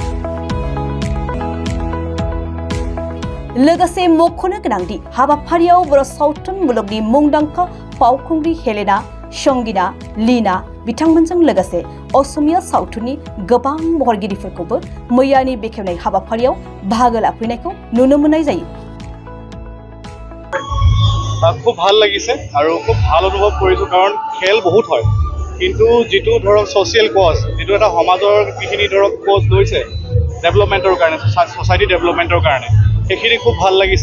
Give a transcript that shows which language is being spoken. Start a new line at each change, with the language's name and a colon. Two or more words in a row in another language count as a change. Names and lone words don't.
Bodo: लोगोसे मख'नो गोनांदि हाबाफारियाव बर' सावथुन मुलुगनि मुंदांखा फावखुंग्रि हेलेना, संगिना, लीना बिथांमोनजों लोगोसे असमिया सावथुननि गोबां महरगिरिफोरखौबो मैयानि बेखेवनाय हाबाफारियाव बाहागो लाफैनायखौ नुनो मोननाय जायो।
Assamese: খুব ভাল লাগিছে আৰু খুব ভাল অনুভৱ কৰিছোঁ কাৰণ খেল বহুত হয় কিন্তু যিটো ধৰক
English: social cause
Assamese: যিটো এটা সমাজৰ যিখিনি ধৰক কজ লৈছে ডেভেলপমেণ্টৰ কাৰণে ছ'চাইটি ডেভেলপমেণ্টৰ কাৰণে সেইখিনি খুব ভাল লাগিছে।